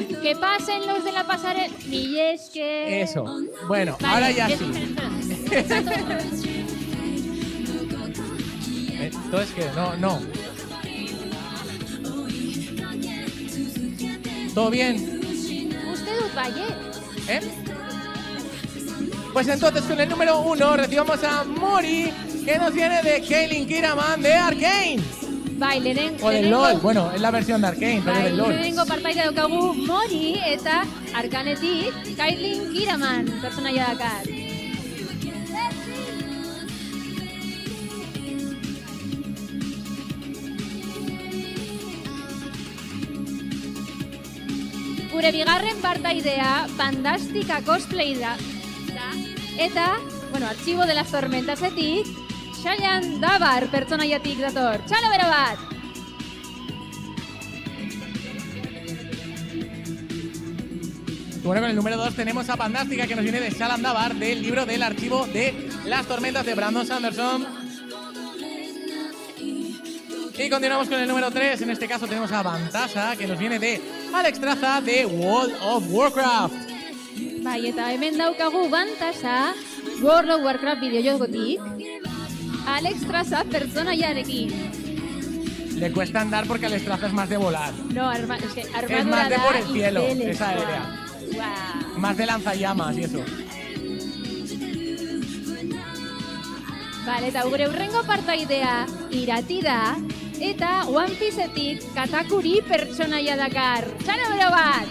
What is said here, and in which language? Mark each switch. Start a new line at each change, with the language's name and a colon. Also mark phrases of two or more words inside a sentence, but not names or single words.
Spanish: Que pasen los de la pasarela. Ni es que... Eso. Bueno, Vale, ahora ya sí. espera. Entonces, ¿qué? No. ¿Todo bien? Usted dut baiet. Pues entonces con el número 1 recibamos a Mori, que nos viene de Kaylin Kiraman de Arcane. Bai, O del LOL, bueno, es la versión de Arcane, pero del LOL.
Basque: Lehenengo partaide daukagu Mori eta Arkanetik Kailin Kiraman pertsonaia dakar. Gure bigarren partaidea Fantástica Cosplay da. Eta, bueno, Archivo de las Tormentasetik Xaian Dabar pertsonaiatik dator. Txalo bero bat!
Spanish: Bueno, con el número 2 tenemos a Fantástica, que nos viene de Shalan Dabar, del libro del Archivo de las Tormentas de Brandon Sanderson. Y continuamos con el número 3. En este caso tenemos a Vantasa, que nos viene de Alex Traza de World of Warcraft.
Basque: Bai, eta hemen daukagu Vantasa, World of Warcraft bideojokotik, Alex Traza pertsonaiarekin.
Spanish: Le cuesta andar porque Alex Traza es más de volar. No, es que armadura Es más de da por el cielo, izeles, es aérea. Guau. Más de lanzallamas y eso. Vale,
Basque: eta gure urrengo partaidea Irati da, eta One Pieceetik Katakuri pertsonaia dakar. Txalo bero bat!